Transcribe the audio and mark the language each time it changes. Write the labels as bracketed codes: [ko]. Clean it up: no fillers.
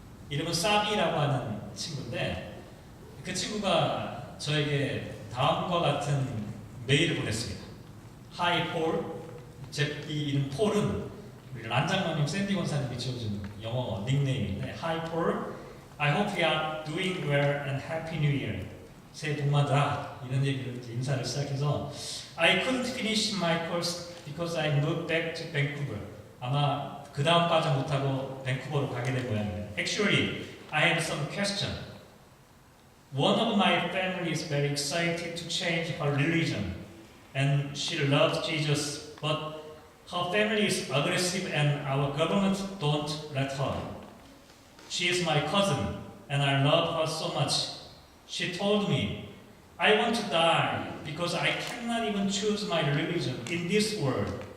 [ko] 이름은 사비라고 하는 친구인데 그 친구가 저에게 다음과 같은 메일을 보냈습니다. [en] Hi Paul. [ko] 제 이름 폴은 우리 란장로님 샌디 권사님이 지어준 영어 닉네임인데 [en] Hi Paul. I hope you are doing well and Happy New Year. [ko] 새해 복 많으라. 이런 얘기를 인사를 시작해서 [en] I couldn't finish my course because I moved back to Vancouver. [ko] 아마 그 다음 과정 못하고 밴쿠버로 가게 된 모양입니다. [en] Actually, I have some question. One of my family is very excited to change her religion, and she loves Jesus, but her family is aggressive and our government don't let her. She is my cousin, and I love her so much. She told me, I want to die because I cannot even choose my religion in this world.